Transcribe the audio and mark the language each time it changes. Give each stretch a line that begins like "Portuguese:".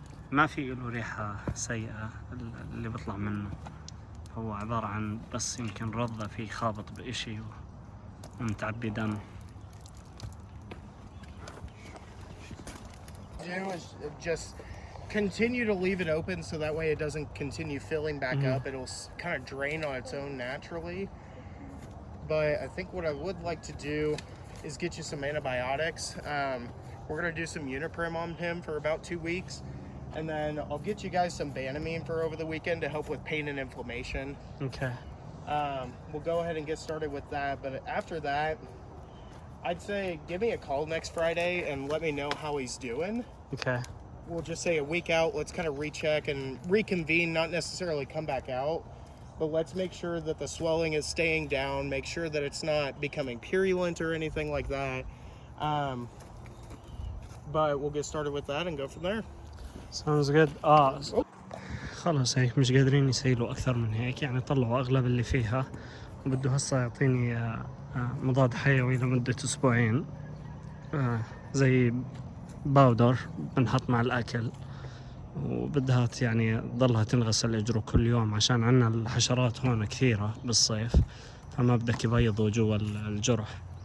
Arabic: ما في له ريحة سيئة اللي بيطلع منه. هو عبارة عن بس يمكن رضة فيه خابط بإشي ومتعبي دم.
English: Just continue to leave it open so that way it doesn't continue filling back up. It'll kind of drain on its own naturally. But I think what I would like to do is get you some antibiotics. We're going to do some Uniprim on him for about 2 weeks. And then I'll get you guys some Banamine for over the weekend to help with pain and inflammation. Okay. We'll go ahead and get started with that. But after that, I'd say give me a call next Friday and let me know how he's doing. Okay. We'll just say a week out, let's kind of recheck and reconvene, not necessarily come back out. But let's make sure that the swelling is staying down, make sure that it's not becoming purulent or anything like that. But we'll get started with that and go from there. Sounds good.
Arabic: خلاص هيك مش قادرين يسيلوا أكثر من هيك، يعني طلعوا أغلب اللي فيها، وبده هسا يعطيني مضاد حيوي لمدة 2 أسبوع، زي باودر بنحط مع الأكل، وبدها يعني تضلها تنغسل اجره كل يوم عشان عنا الحشرات هون كثيرة بالصيف، فما بدك يبيضوا جوا الجرح.